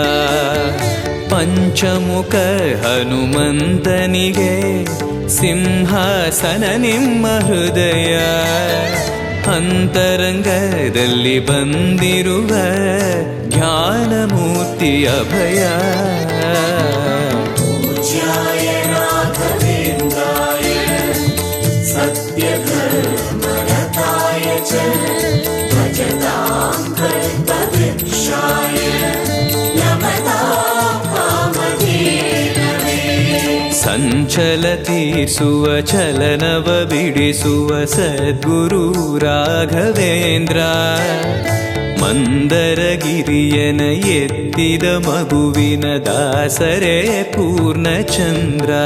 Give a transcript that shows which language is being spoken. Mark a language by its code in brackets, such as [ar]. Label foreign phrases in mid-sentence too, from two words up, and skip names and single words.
[kn] ಪಂಚಮುಖ ಹನುಮಂತನಿಗೆ ಸಿಂಹಾಸನ ನಿಮ್ಮ ಹೃದಯ. ಅಂತರಂಗದಲ್ಲಿ ಬಂದಿರುವ ಜ್ಞಾನಮೂರ್ತಿ ಅಭಯ. [sa] पूज्याय राघवेन्द्राय सत्यधर्मरताय च भजतां कल्पवृक्षाय नमतां कामधेनवे. [kn] ಸಂಚಲತೀಸುವ ಚಲನವ ಬಿಡಿಸುವ ಸದ್ಗುರು ರಾಘವೇಂದ್ರ. ಮಂದರಗಿರಿಯನ ಎತ್ತಿದ ಮಗುವಿನ ದಾಸರೇ ಪೂರ್ಣಚಂದ್ರ.